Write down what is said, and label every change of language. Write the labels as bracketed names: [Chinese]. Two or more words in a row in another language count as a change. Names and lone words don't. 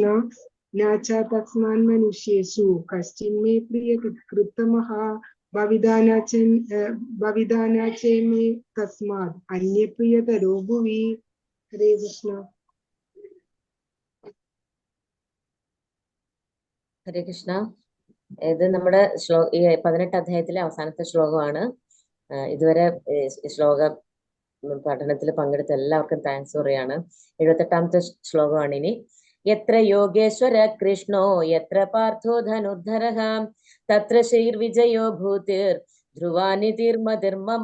[Sanskrit] न च तस्मान् मनुष्येषु कश्चिन्मे प्रियकृत्तमः भविदा न च मे तस्मात् अन्यप्रियतरो भुवि. हरे कृष्ण। ഹരേ കൃഷ്ണ. [Malayalam] ഇത് നമ്മുടെ ഈ 18 അധ്യായത്തിലെ അവസാനത്തെ ശ്ലോകമാണ്. ഇതുവരെ ശ്ലോക പഠനത്തിൽ പങ്കെടുത്ത എല്ലാവർക്കും താങ്ക്സ് പറയാണ്. 78ാമത്തെ ശ്ലോകമാണ് ഇനി. [Sanskrit] യത്ര യോഗേശ്വര കൃഷ്ണോ യത്ര പാർത്ഥോ ധനുർധരഃ തത്ര ശ്രീർവിജയോ ഭൂതിർ ധ്രുവാനിതിർമതിർമമ.